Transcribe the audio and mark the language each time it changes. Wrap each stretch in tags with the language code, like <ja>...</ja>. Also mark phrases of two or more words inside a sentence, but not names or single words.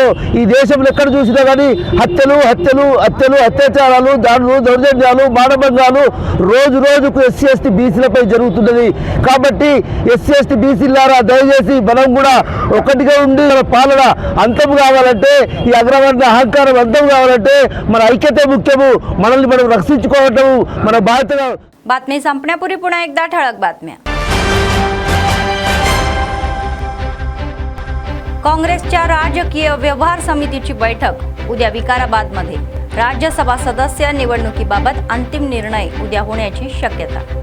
<te>ఈ దేశంలో ఎక్కడ చూసినా కానీ హత్యలు అత్యాచారాలు, దాడులు, దౌర్జన్యాలు, మానభంగాలు రోజుకు ఎస్సీ ఎస్టీ బీసీలపై జరుగుతున్నది. కాబట్టి ఎస్సీ ఎస్టీ బీసీలారా దయచేసి మనం కూడా ఒకటిగా ఉండి పాలన అంతం కావాలంటే, ఈ అగ్రవర్ణ అహంకారం అంతం కావాలంటే మన ఐక్యత ముఖ్యము. మనల్ని మనం రక్షించుకోవటం మన బాధ్యతగా.</te> <mr>बातमी संपण्यापूर्वी पुन्हा एकदा ठळक बातम्या. काँग्रेसच्या राजकीय व्यवहार समितीची बैठक उद्या विकाराबादमध्ये. राज्यसभा सदस्य निवडणुकीबाबत अंतिम निर्णय उद्या होण्याची शक्यता.</mr>